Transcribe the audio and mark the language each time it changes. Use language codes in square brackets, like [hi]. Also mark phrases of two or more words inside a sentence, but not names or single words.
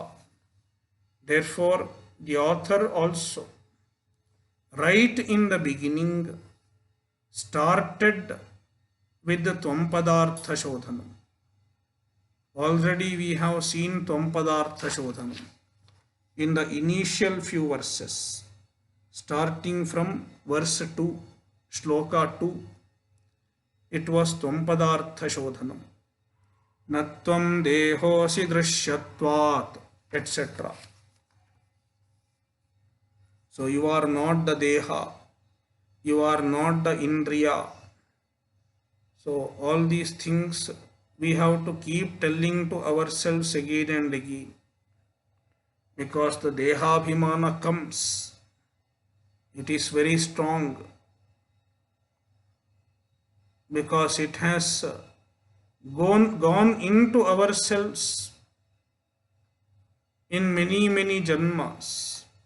[en] Therefore, the author also, right in the beginning, started with the [sa] त्वम्पदार्थ शोधनम्. [en] Already we have seen [sa] त्वम्पदार्थ शोधनम् [en] in the initial few verses, starting from verse 2, shloka 2. It was [sa] त्वम्पदार्थ शोधनम्. न त्वं देहोऽसि दृश्यत्वात्, [en] etc. So you are not the Deha, you are not the Indriya. So all these things we have to keep telling to ourselves again and again, because the Dehabhimana comes, it is very strong, because it has gone into ourselves in many janmas.